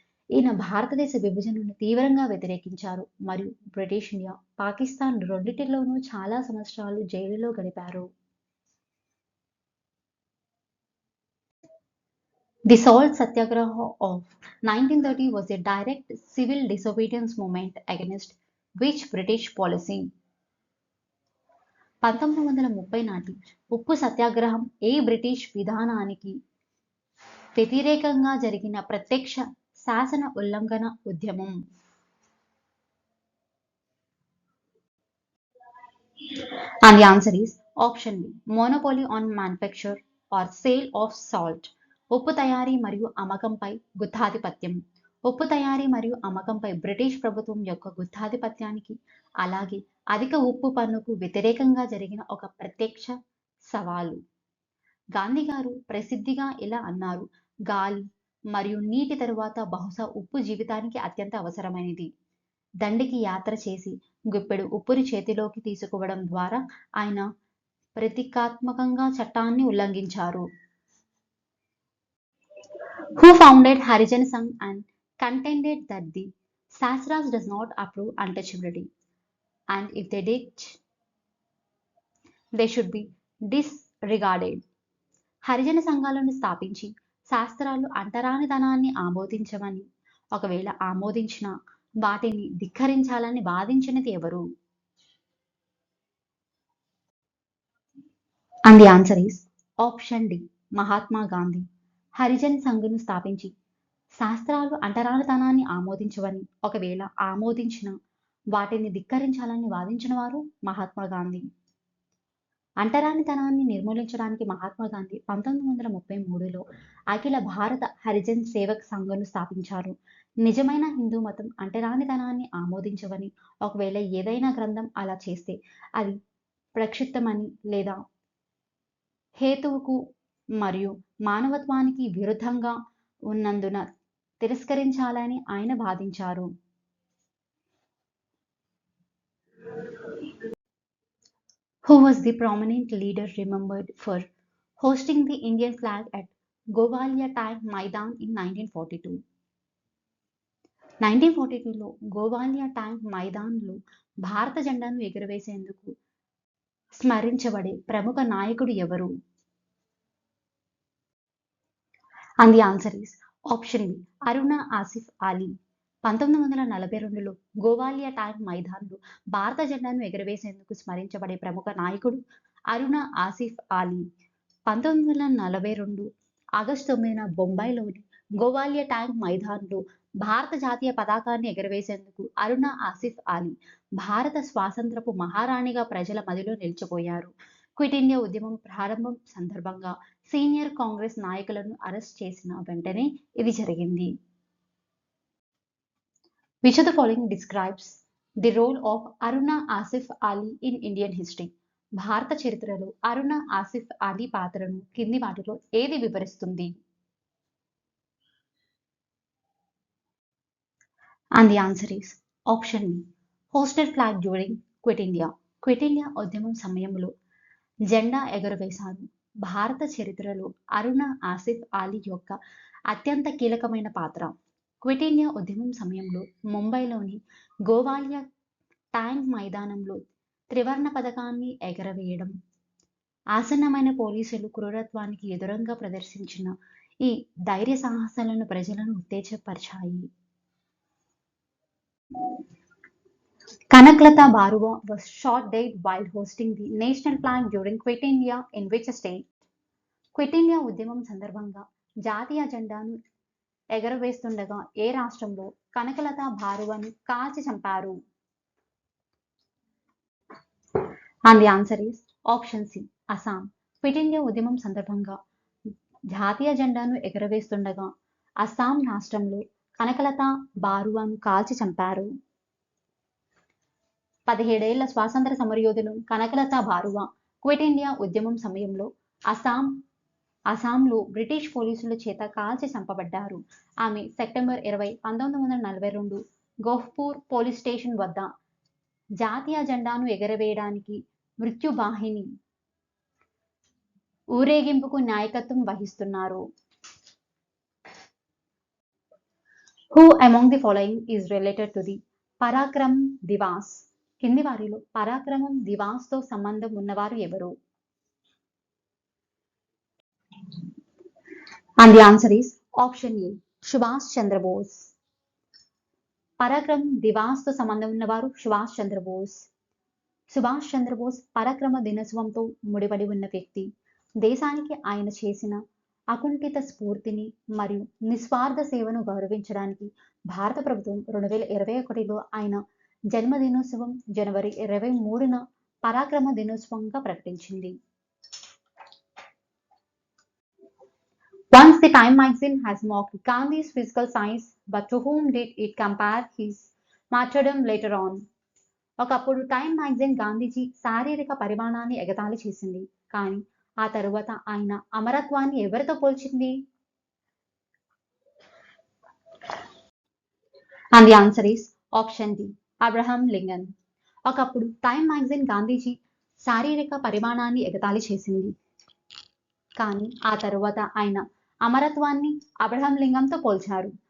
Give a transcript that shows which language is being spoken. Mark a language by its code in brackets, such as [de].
[te] ఈయన భారతదేశ విభజనను తీవ్రంగా వ్యతిరేకించారు మరియు బ్రిటిష్ ఇండియా, పాకిస్తాన్ రెండింటిలోనూ చాలా సంవత్సరాలు జైలులో గడిపారు. [en] The Salt Satyagraha of 1930 was a direct civil disobedience movement against which British policy? [te] 1930 నాటి ఉప్పు సత్యాగ్రహం ఏ బ్రిటిష్ విధానానికి వ్యతిరేకంగా జరిగిన ప్రత్యక్ష శాసన ఉల్లంఘన ఉద్యమం? [en] And the answer is option B, monopoly on manufacture or sale of salt. [te] ఉప్పు తయారీ మరియు అమ్మకంపై గుత్తాధిపత్యం. ఉప్పు తయారీ మరియు అమ్మకంపై బ్రిటిష్ ప్రభుత్వం యొక్క గుత్తాధిపత్యానికి అలాగే అధిక ఉప్పు పన్నుకు వ్యతిరేకంగా జరిగిన ఒక ప్రత్యక్ష సవాలు. గాంధీ గారు ప్రసిద్ధిగా ఇలా అన్నారు: గాలి మరియు నీటి తరువాత బహుశా ఉప్పు జీవితానికి అత్యంత అవసరమైనది. దండికి యాత్ర చేసి గుప్పెడు ఉప్పుని చేతిలోకి తీసుకోవడం ద్వారా ఆయన ప్రతీకాత్మకంగా చట్టాన్ని ఉల్లంఘించారు. [en] Who founded Harijan Sangh and contended that the Shastras does not approve untouchability, and if they did, they should be disregarded. [te] హరిజన సంఘాలను స్థాపించి శాస్త్రాలు అంటరానితనాన్ని ఆమోదించమని, ఒకవేళ ఆమోదించినా వాటిని ధిక్కరించాలని వాదించినది ఎవరు? [en] And the answer is option D, Mahatma Gandhi. [te] Harijan సంఘ్ను స్థాపించి శాస్త్రాలు అంటరానితనాన్ని ఆమోదించవని, ఒకవేళ ఆమోదించిన వాటిని ధిక్కరించాలని వాదించిన వారు మహాత్మా గాంధీ. అంటరానితనాన్ని నిర్మూలించడానికి మహాత్మా గాంధీ 1933లో అఖిల భారత హరిజన్ సేవక్ సంఘ్ను స్థాపించారు. నిజమైన హిందూ మతం అంటరానితనాన్ని ఆమోదించవని, ఒకవేళ ఏదైనా గ్రంథం అలా చేస్తే అది ప్రక్షిప్తమని లేదా హేతువుకు మరియు మానవత్వానికి విరుద్ధంగా ఉన్నందున తిరస్కరించాలని ఆయన వాదించారు. [en] Who was the prominent leader remembered for hosting the Indian flag at Govalia Tank Maidan in 1942? [te] 1942లో Gowalia tank మైదాన్లో భారత జెండాను ఎగురవేసేందుకు స్మరించబడే ప్రముఖ నాయకుడు ఎవరు? [en] And the answer is option B, Aruna Asaf Ali. [te] 1942లో Gowalia tank మైదాన్లో భారత జెండాను ఎగురవేసేందుకు స్మరించబడే ప్రముఖ నాయకుడు అరుణ ఆసిఫ్ అలీ. 1942 ఆగస్టు 9న బొంబాయిలోని గోవాలియా ట్యాంక్ మైదాన్లో భారత జాతీయ పతాకాన్ని ఎగురవేసేందుకు అరుణ ఆసిఫ్ అలీ భారత స్వాతంత్రపు మహారాణిగా ప్రజల మదిలో నిలిచిపోయారు. క్విట్ ఇండియా ఉద్యమం ప్రారంభం సందర్భంగా సీనియర్ కాంగ్రెస్ నాయకులను అరెస్ట్ చేసిన వెంటనే ఇది జరిగింది. [en] Which of the following describes the role of Aruna Asaf Ali in Indian history. [te] భారత చరిత్రలో అరుణ ఆసిఫ్ అలీ పాత్రను కింది వాటిలో ఏది వివరిస్తుంది? [en] And the answer is option B. Hosted flag during Quit India. [te] Quit India ఉద్యమం సమయంలో జెండా ఎగురవేశారు. భారత చరిత్రలో అరుణ ఆసిఫ్ అలీ యొక్క అత్యంత కీలకమైన పాత్ర. క్విట్ ఇండియా ఉద్యమం సమయంలో ముంబైలోని గోవాలియా ట్యాంక్ మైదానంలో త్రివర్ణ పతాకాన్ని ఎగరవేయడం, ఆసన్నమైన పోలీసులు క్రూరత్వానికి ఎదురుగా ప్రదర్శించిన ఈ ధైర్య సాహసాలను ప్రజలను ఉత్తేజపరిచాయి. [en] Kanaklata Barua was shot dead while hosting the national flag during Quit India in which state? [te] Quit India ఉద్యమం సందర్భంగా జాతీయ జెండాను ఎగరవేస్తుండగా ఏ రాష్ట్రంలో కనకలత బారువను కాల్చి చంపారు? [en] And the answer is option C. [te] Assam. Quit India ఉద్యమం సందర్భంగా జాతీయ జెండాను ఎగరవేస్తుండగా అస్సాం రాష్ట్రంలో కనకలత బారువను కాల్చి చంపారు. 17 ఏళ్ల స్వాతంత్ర సమరయోధులు కనకలత బారువా క్విట్ ఇండియా ఉద్యమం సమయంలో అస్సాంలో బ్రిటిష్ పోలీసుల చేత కాల్చి చంపబడ్డారు. ఆమె సెప్టెంబర్ 20, 1942 గోహ్పూర్ పోలీస్ స్టేషన్ వద్ద జాతీయ జెండాను ఎగరవేయడానికి మృత్యుబాహిని ఊరేగింపుకు నాయకత్వం వహిస్తున్నారు. [en] Who among the following is related to the Parakram Diwas? [te] కింది వారిలో పరాక్రమం దివాస్ తో సంబంధం ఉన్నవారు ఎవరు? [en] And the answer is option A. [te] Subhash Chandrabose. Parakram Diwas తో సంబంధం ఉన్నవారు సుభాష్ చంద్రబోస్. సుభాష్ చంద్రబోస్ పరాక్రమ దినోత్సవంతో ముడిపడి ఉన్న వ్యక్తి. దేశానికి ఆయన చేసిన అకుంఠిత స్ఫూర్తిని మరియు నిస్వార్థ సేవను గౌరవించడానికి భారత ప్రభుత్వం 2021లో ఆయన జన్మదినోత్సవం జనవరి 23న పరాక్రమ దినోత్సవంగా ప్రకటించింది. [en] Once the Time magazine has mocked Gandhi's physical size, but to whom did it compare his martyrdom later on? [te] ఒకప్పుడు టైమ్ మ్యాగజైన్ గాంధీజీ శారీరక పరిమాణాన్ని ఎగతాళి చేసింది, కానీ ఆ తరువాత ఆయన అమరత్వాన్ని ఎవరితో పోల్చింది? [en] And the answer is option D. [te] Abraham Lincoln. ఒకప్పుడు టైమ్ మ్యాగజైన్ గాంధీజీ శారీరక పరిమాణాన్ని ఎగతాళి చేసింది, కానీ ఆ తరువాత ఆయన అమరత్వాన్ని అబ్రహం లింకంతో పోల్చారు.